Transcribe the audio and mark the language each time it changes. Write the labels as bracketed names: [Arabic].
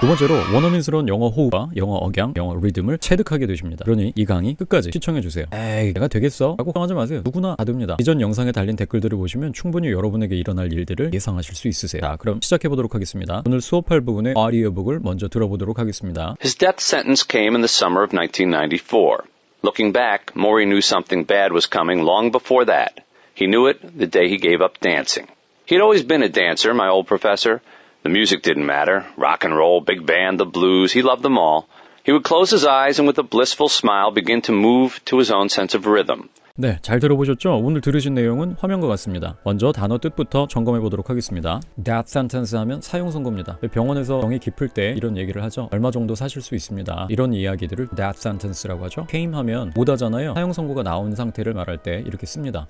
[Korean] 두 번째로 원어민스러운 영어 호흡과 영어 억양, 영어 리듬을 체득하게 되십니다. 그러니 이 강의 끝까지 시청해 주세요. 에이, 내가 되겠어? 라고 걱정하지 마세요. 누구나 다 됩니다. 이전 영상에 달린 댓글들을 보시면 충분히 여러분에게 일어날 일들을 예상하실 수 있으세요. 자, 그럼 시작해 보도록 하겠습니다. 오늘 수업할 부분의 오디오북을 먼저 들어보도록 하겠습니다. [English] His death sentence came in the summer of 1994. Looking back, Maury knew something bad was coming long before that. He knew it the day he gave up dancing. He'd always been a dancer, my old professor. The music didn't matter. Rock and roll, big band, the blues, he loved them all. He would close his eyes and with a blissful smile begin to move to his own sense of rhythm. [Korean] 네, 잘 들어보셨죠? 오늘 들으신 내용은 화면과 같습니다. 먼저 단어 뜻부터 점검해 보도록 하겠습니다. Death sentence 하면 사형 선고입니다. 병원에서 병이 깊을 때 이런 얘기를 하죠. 얼마 정도 사실 수 있습니다. 이런 이야기들을 death sentence라고 하죠. came 하면 오다잖아요. 사형 선고가 나온 상태를 말할 때 이렇게 씁니다.